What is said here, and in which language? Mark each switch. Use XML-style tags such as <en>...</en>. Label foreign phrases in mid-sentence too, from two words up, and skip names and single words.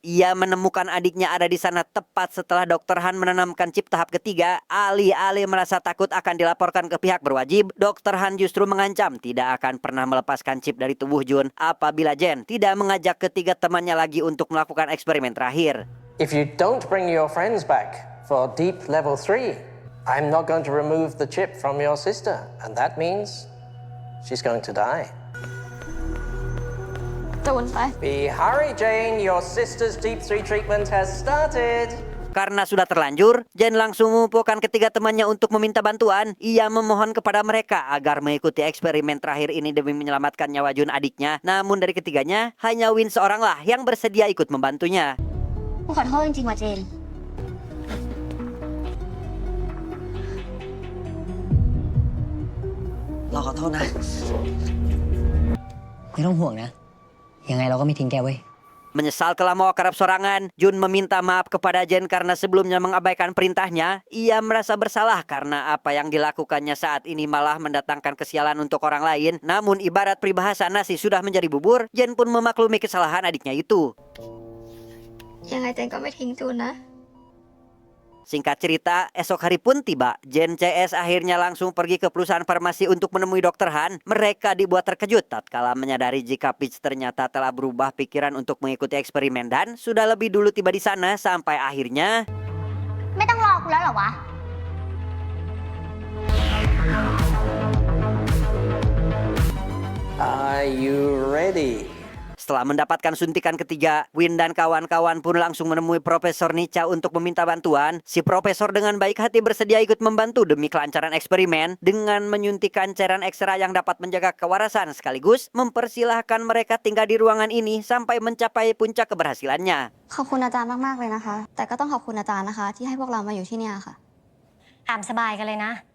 <id>Ia menemukan adiknya ada di sana tepat setelah Dr. Han menanamkan chip tahap ketiga. Alih-alih merasa takut akan dilaporkan ke pihak berwajib, Dr. Han justru mengancam tidak akan pernah melepaskan chip dari tubuh Jun apabila Jen tidak mengajak ketiga temannya lagi untuk melakukan eksperimen terakhir.</id> <en>If you don't bring your friends back for deep level 3, I'm not going to remove the chip from your sister. And that means she's going to die.</en> <th>จูนไป</th> <en>Be hurry, Jane. Your sister's deep 3 treatment has started.</en> <id>Karena sudah terlanjur, Jen langsung mengumpulkan ketiga temannya untuk meminta bantuan. Ia memohon kepada mereka agar mengikuti eksperimen terakhir ini demi menyelamatkan nyawa Jun adiknya. Namun dari ketiganya, hanya Win seoranglah yang bersedia ikut membantunya.</id> <th>กูขอโทษจริงๆว่ะเจน เราขอโทษนะ ไม่ต้องห่วงนะ ยังไงเราก็ไม่ทิ้งแกเว้ย</th> <id>Menyesal telah mau kerap sorangan, Jun meminta maaf kepada Jen karena sebelumnya mengabaikan perintahnya. Ia merasa bersalah karena apa yang dilakukannya saat ini malah mendatangkan kesialan untuk orang lain. Namun ibarat peribahasa nasi sudah menjadi bubur, Jen pun memaklumi kesalahan adiknya itu.</id> <th>ยังไงเจนก็ไม่ทิ้งจูนนะ</th> <id>Singkat cerita, esok hari pun tiba. Jen CS akhirnya langsung pergi ke perusahaan farmasi untuk menemui Dr. Han. Mereka dibuat terkejut tatkala menyadari jika Peach ternyata telah berubah pikiran untuk mengikuti eksperimen dan sudah lebih dulu tiba di sana sampai akhirnya</id> <th>ไม่ต้องรอกูแล้วเหรอวะ</th> <en>Are you ready?</en> <id>Setelah mendapatkan suntikan ketiga, Win dan kawan-kawan pun langsung menemui Profesor Nica untuk meminta bantuan. Si profesor dengan baik hati bersedia ikut membantu demi kelancaran eksperimen dengan menyuntikkan cairan ekstra yang dapat menjaga kewarasan sekaligus mempersilahkan mereka tinggal di ruangan ini sampai mencapai puncak keberhasilannya.</id> <th>ขอบคุณอาจารย์มากๆเลยนะคะ แต่ก็ต้องขอบคุณอาจารย์นะคะ ที่ให้พวกเรามาอยู่ที่เนี่ยค่ะ ตามสบายกันเลยนะ</th>